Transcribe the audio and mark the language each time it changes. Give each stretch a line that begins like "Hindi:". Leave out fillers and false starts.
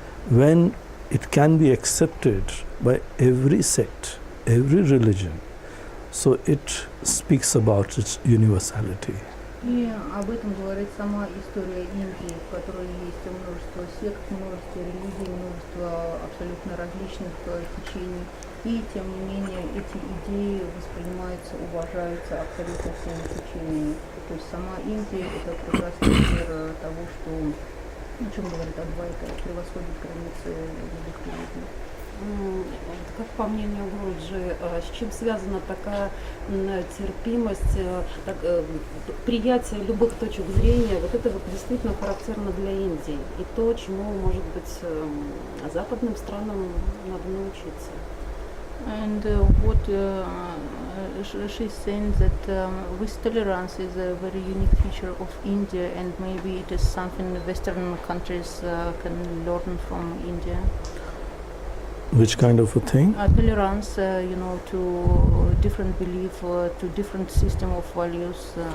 English: When it can be accepted by every sect, every religion, so it speaks about its universality.
Russian: И об этом говорит сама история Индии, в которой есть множество сект, множество религий, множество абсолютно различных течений. И тем не менее эти идеи воспринимаются, уважаются абсолютно всеми течениями. То есть сама Индия – это прекрасный пример того, что, о чем говорит Адвайта, превосходит границы любых религий. Как по мнению Гуруджи, с чем связана такая терпимость, приятие любых точек зрения? Вот это вот действительно характерно для Индии. И то, чему, может быть, западным странам надо научиться.
English: And what she's saying that this tolerance is a very unique feature of India, and maybe it is something Western countries can learn from India. Which kind of a thing? Tolerance, to different belief, to different system of values.